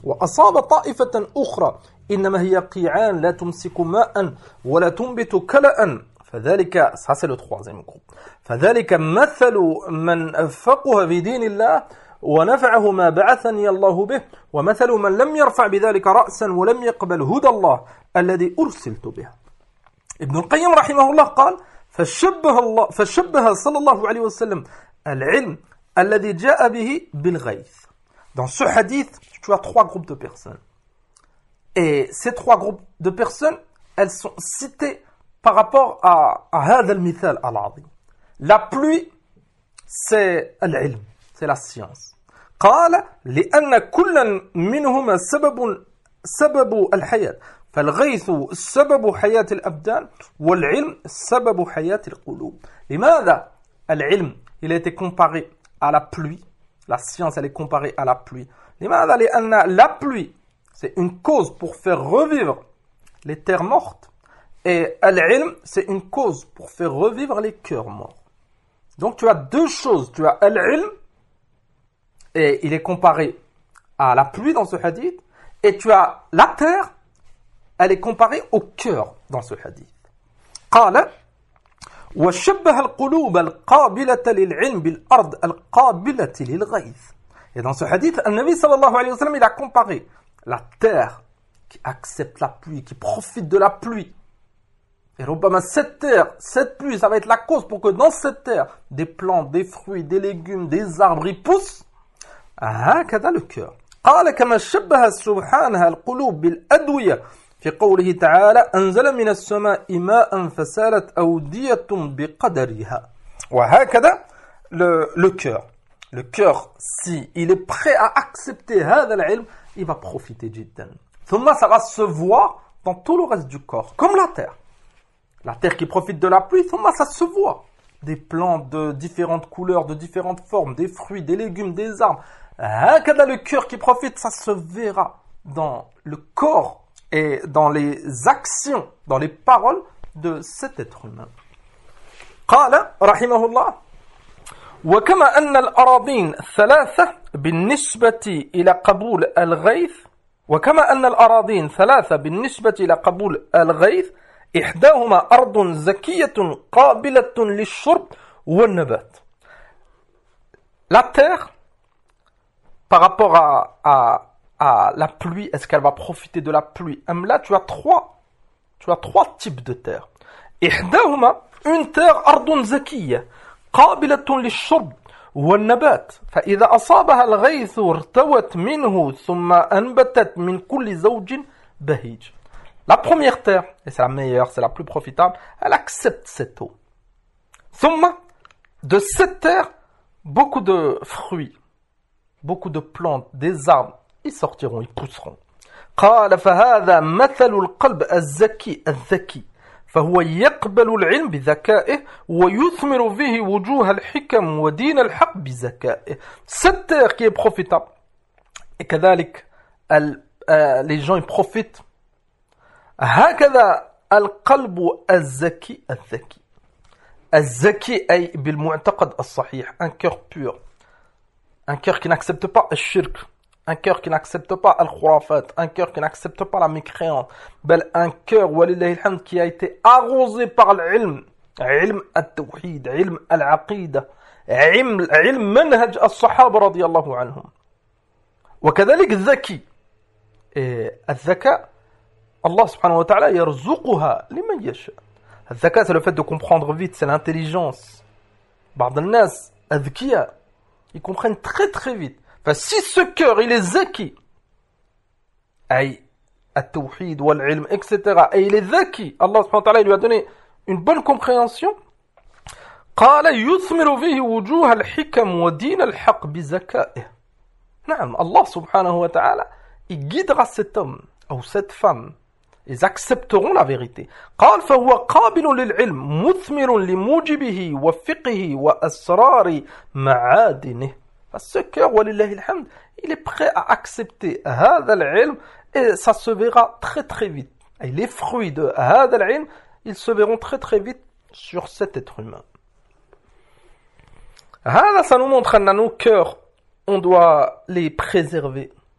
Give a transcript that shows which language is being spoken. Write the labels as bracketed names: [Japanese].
[Arabic] وأصاب طائفة أخرى إنما هي قيعان لا تمسك ماء ولا تنبت كلاء. فذلك, [French] ça c'est le troisième groupe. [Arabic] فذلك مثل من أفقه في دين الله ونفعه ما بعثني الله به ومثل من لم يرفع بذلك رأسا ولم يقبل هدى الله الذي أرسلت به. ابن القيم رحمه الله قال فشبه صلى الله عليه وسلم العلم الذي جاء به بالغيث. [French] Dans ce hadith, tu as trois groupes de personnes. Et ces trois groupes de personnes, elles sont citées par rapport à [Arabic] هذا المثال العظيم. [French] La pluie, c'est العلم, c'est la science. [Arabic] قال لأن كل منهما سبب الحياة فالغيث سبب حياة الأبدان والعلم سبب حياة القلوب. لماذا العلم [French] il a été comparé à la pluie, la science elle est comparée à la pluie. [Arabic] لماذا لأن [French] la pluie c'est une cause pour faire revivre les terres mortes. Et al-ilm, c'est une cause pour faire revivre les cœurs morts. Donc tu as deux choses. Tu as al-ilm, et il est comparé à la pluie dans ce hadith. Et tu as la terre, elle est comparée au cœur dans ce hadith. [Arabic] قال وشبه القلوب القابلة للعلم بالأرض القابلة للغيث. [French] Et dans ce hadith, le Nabi sallallahu alayhi wa sallam, il a comparé la terre qui accepte la pluie, qui profite de la pluie. Et Obama, cette terre, cette pluie, ça va être la cause pour que dans cette terre, des plantes, des fruits, des légumes, des arbres, ils poussent. Ah, [Arabic] كذا [French] le cœur. [Arabic] قال كما شبه سبحانه القلوب بالأدوية في قوله تعالى أنزل من السماء ماء فسالت أودية بقدرها. وهكذا [French] le cœur. Le cœur, si il est prêt à accepter [Arabic] هذا العلم, [French] il va profiter [Arabic] جدا. [French] ثم ça va se voir dans tout le reste du corps, comme la terre. La terre qui profite de la pluie, ça se voit. Des plantes de différentes couleurs, de différentes formes, des fruits, des légumes, des arbres. [Arabic] Hakada, [French] le cœur qui profite, ça se verra dans le corps et dans les actions, dans les paroles de cet être humain. [Arabic] Qala, rahimahullah. Wa kama anna al-aradin thalatha bin nisbati ila qaboul al-ghayth. Wa kama anna al-aradin thalatha bin nisbati ila qaboul al-ghayth. إحداهما أرض زكية قابلة للشرب والنبات. [French] La terre, par rapport à la pluie, est-ce qu'elle va profiter de la pluie? Même là, tu as trois types de terre. [Arabic] إحداهما, [French] une terre, [Arabic] أرض زكية قابلة للشرب والنبات. فإذا أصابها الغيث ارتوت منه ثم أنبتت من كل زوج بهيج. [French] La première terre, et c'est la meilleure, c'est la plus profitable, elle accepte cette eau. [Arabic] Thumma, [French] de cette terre, beaucoup de fruits, beaucoup de plantes, des arbres, ils sortiront, ils pousseront. [Arabic] قال فهذا مثل القلب الزكي الذكي فهو يقبل العلم بذكائه ويثمر فيه وجوه الحكم ودين الحق بذكائه. [French] Cette terre qui est profitable, et [Arabic] كذلك, [French] les gens ils profitent. [Arabic] هكذا القلب الزكي الذكي الزكي أي بالمعتقد الصحيح. [French] Un cœur pur, un cœur qui n'accepte pas le shirk, un cœur qui n'accepte pas le khurafat, un cœur qui n'accepte pas la mécréance, [Arabic] بل [French] un cœur [Arabic] ولله الحمد [French] qui a été arrosé par [Arabic] العلم, علم التوحيد, علم العقيدة, علم منهج الصحابة رضي الله عنهم. وكذلك الذكي، الذكاء الله سبحانه وتعالى يرزقها لمن يشاء. الذكاء [French] c'est le fait de comprendre vite, c'est l'intelligence. [Arabic] بعض الناس أذكياء، [French] ils comprennent très très vite. [Arabic] فسي [French] ce cœur il est [Arabic] ذكي، أي التوحيد والعلم [French] etc. [Arabic] أي [French] il est [Arabic] ذكي، الله سبحانه وتعالى [French] lui a donné une bonne compréhension. [Arabic] قال يثمر فيه وجوه الحكم ودين الحق بذكائه. نعم، الله سبحانه وتعالى [French] il guidera cet homme ou cette femme. Ils accepteront la vérité. [Arabic] قال فهو قابل للعلم مثمر لموجبه وفقه وأسرار معادنه. [French] Ce cœur, [Arabic] ولله الحمد, [French] il est prêt à accepter [Arabic] هذا العلم [French] et ça se verra très très vite. Et les fruits de [Arabic] هذا العلم, [French] ils se verront très très vite sur cet être humain. [Arabic] هذا [French] ça nous montre que nos cœurs, on doit les préserver.